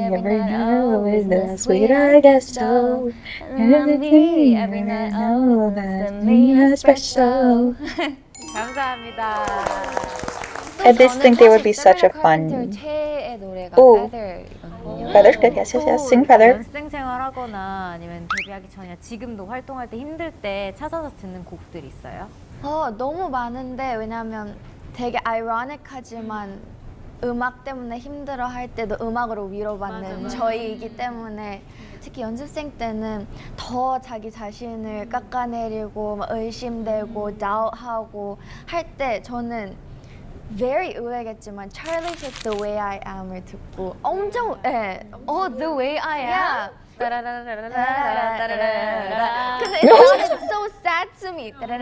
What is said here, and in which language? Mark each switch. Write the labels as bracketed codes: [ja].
[en] Every night is the sweet, I guess so. Every night, oh, that's me espresso. [ko] 감사합니다. [en] I just think they would be such a fun. [ko] 최애 노래가 오. Feather이거든요. [en] Feather's good. Yes, yes, yes. Sing Feather. [ko] 연습생 생활하거나 아니면 데뷔하기 전이나 지금도 활동할 때 힘들 때 찾아서 듣는 곡들 있어요? 너무 많은데 왜냐면 되게 아이러닉하지만 음악 때문에 힘들어할 때도 음악으로 위로받는 저희이기 때문에 특히 연습생 때는 더 자기 자신을 깎아내리고 막 의심되고 doubt하고 할 때 저는 very 의외겠지만 Charlie Puth The Way I Am을 듣고 엄청 [en] The Way I Am. yeah. 따라라라라라라라라라. 근데 it's so sad to me.